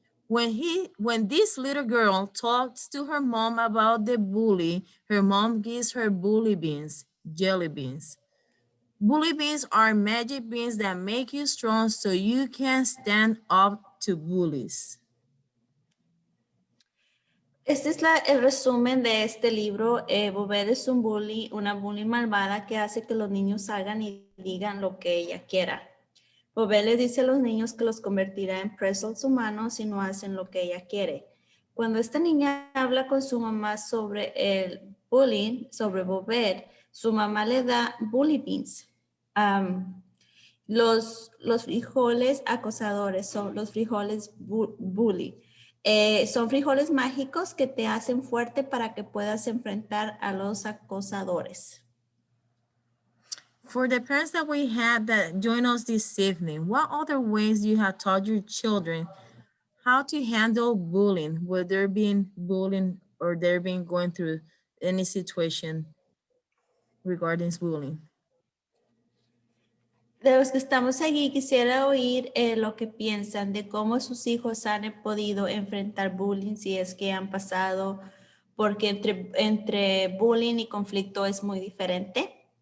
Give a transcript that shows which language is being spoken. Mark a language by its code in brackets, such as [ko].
[en] When this little girl talks to her mom about the bully, her mom gives her bully beans, jelly beans. Bully beans are magic beans that make you strong so you can stand up to bullies. [es] Este es el resumen de este libro. Bobette es una bully malvada que hace que los niños hagan y digan lo que ella quiera. Bobette le dice a los niños que los convertirá en pretzels humanos si no hacen lo que ella quiere. Cuando esta niña habla con su mamá sobre el bullying, sobre Bobette, su mamá le da bully beans. Los frijoles acosadores son los frijoles bully. Son frijoles mágicos que te hacen fuerte para que puedas enfrentar a los acosadores. [en] For the parents that we had that join us this evening, what other ways you have taught your children how to handle bullying, whether they're being bullied or they're being going through any situation regarding bullying? [es] De los que estamos aquí, quisiera oír lo que piensan de cómo sus hijos han podido enfrentar bullying, si es que han pasado, porque entre bullying y conflicto es muy diferente.